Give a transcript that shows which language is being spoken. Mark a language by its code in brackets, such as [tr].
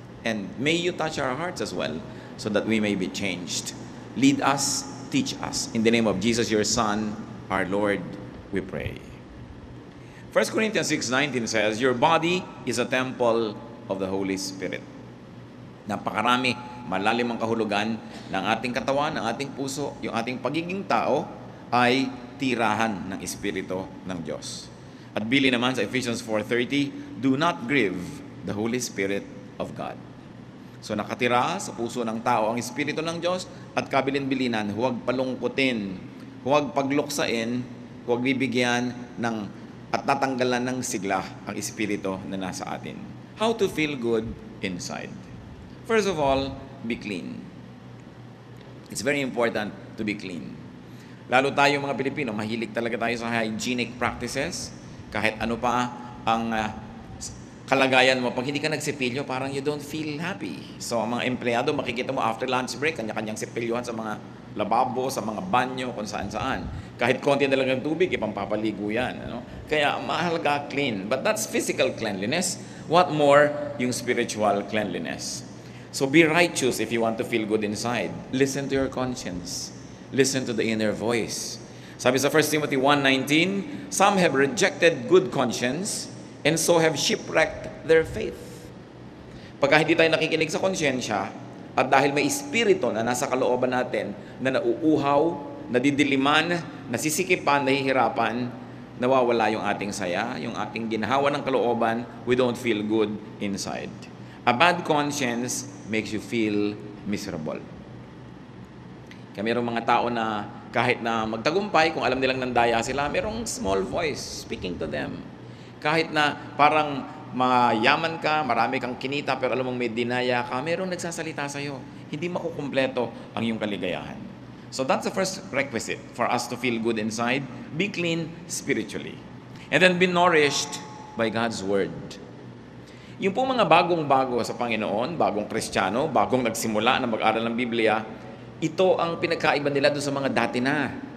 [en] And may you touch our hearts as well, so that we may be changed. Lead us, teach us. In the name of Jesus, your Son, our Lord, we pray. 1 Corinthians 6:19 says, your body is a temple of the Holy Spirit. [tl] Napakarami, malalim ang kahulugan ng ating katawan, ng ating puso, yung ating pagiging tao ay tirahan ng Espiritu ng Diyos. At bili naman sa [en] Ephesians 4:30, do not grieve the Holy Spirit of God. [tl] So nakatira sa puso ng tao ang Espiritu ng Diyos at kabilin-bilinan, huwag palungkutin, huwag pagluksain, huwag bibigyan ng at tatanggalan ng sigla ang Espiritu na nasa atin. [en] How to feel good inside. First of all, be clean. It's very important to be clean. [tl] Lalo tayo mga Pilipino, mahilig talaga tayo sa hygienic practices. Kahit ano pa ang kalagayan mo, pag hindi ka nagsipilyo, parang [en] you don't feel happy. [tl] So, ang mga empleyado, makikita mo [en] after lunch break, [tl] kanya-kanyang sipilyohan sa mga lababo, sa mga banyo, kung saan-saan. Kahit konti na lang ng tubig, ipampapaligo yan. Ano? Kaya, mahalaga clean. [en] But that's physical cleanliness. What more, yung spiritual cleanliness. So, be righteous if you want to feel good inside. Listen to your conscience. Listen to the inner voice. [tl] Sabi sa [en] 1 Timothy 1:19, some have rejected good conscience and so have shipwrecked their faith. [tl] Pagka hindi tayo nakikinig sa konsyensya at dahil may espiritu na nasa kalooban natin na nauuhaw, nadidiliman, nasisikipan, nahihirapan, nawawala yung ating saya, yung ating ginhawa ng kalooban, [en] we don't feel good inside. A bad conscience makes you feel miserable. [tl] Kaya mayroong mga tao na kahit na magtagumpay, kung alam nilang nandaya sila, mayroong [en] small voice speaking to them. [tl] Kahit na parang mayaman ka, marami kang kinita, pero alam mong may dinaya ka, mayroong nagsasalita sa'yo. Hindi makukumpleto ang iyong kaligayahan. [en] So that's the first requisite for us to feel good inside. Be clean spiritually. And then be nourished by God's Word. [tl] Yung po mga bagong-bago sa Panginoon, bagong Kristiyano, bagong nagsimula na mag-aral ng Biblia, ito ang pinagkaiba nila doon sa mga dati na.